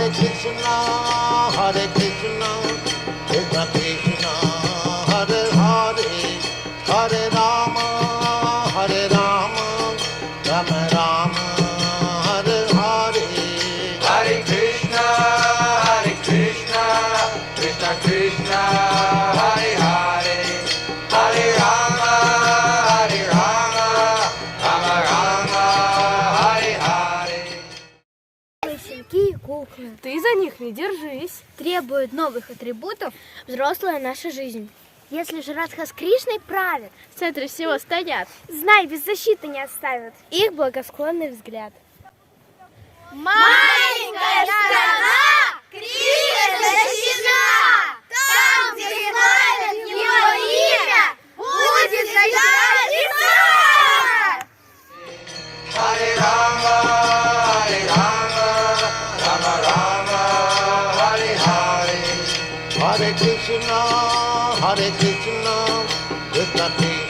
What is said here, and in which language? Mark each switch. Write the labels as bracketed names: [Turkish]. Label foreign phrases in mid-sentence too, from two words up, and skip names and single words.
[Sanskrit] Krishna, Krishna Krishna, Hare Hare, Hare Rama, Hare Rama, Rama Rama, Hare Hare, Hare Krishna, Krishna Krishna, Hare Hare, Hare Rama, Hare Rama, Rama Rama, Hare Hare. [Russian] Щенки и куклы Ты за них не держись. требуют новых атрибутов взрослая наша жизнь. Если же Радха с Кришной правят, В центре всего стоят. знай, без защиты не оставят их благосклонный взгляд. Маленькая страна Кришна защищена. Там, где славят его имя, будет защищена леса. [Sanskrit] Hare Rama, Hare Rama, Rama Rama, Hare Hare, Hare Krishna, Krishna